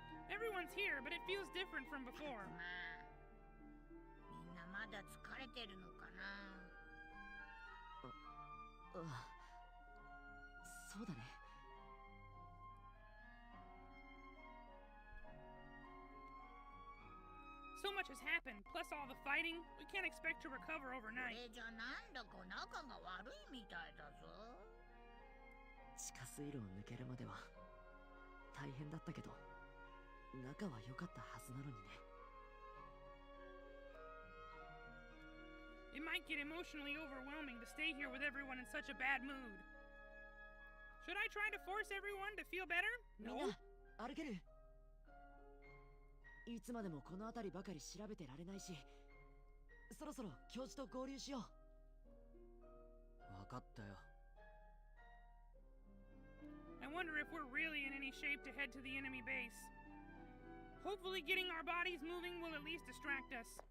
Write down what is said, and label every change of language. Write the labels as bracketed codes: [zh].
[en] Everyone's here, but it feels different from before. [ja] みんなまだ疲れてるのかな。そうだね。 [en] So much has happened, plus all the fighting. We can't expect to recover [ja] こ [en] overnight. [ja] れじゃなんだか仲が悪いみたいだぞ。地下水路を抜けるまでは大変だったけど、仲は良かったはずなのにね。 [en] It might get emotionally overwhelming to stay here with everyone in such a bad mood. Should I try to force everyone to feel better? [ja] みんな歩ける？いつまでもこの辺りばかり調べてられないし、そろそろ教授と合流しよう。分かったよ。 [en] I wonder if we're really in any shape to head to the enemy base. Hopefully getting our bodies moving will at least distract us.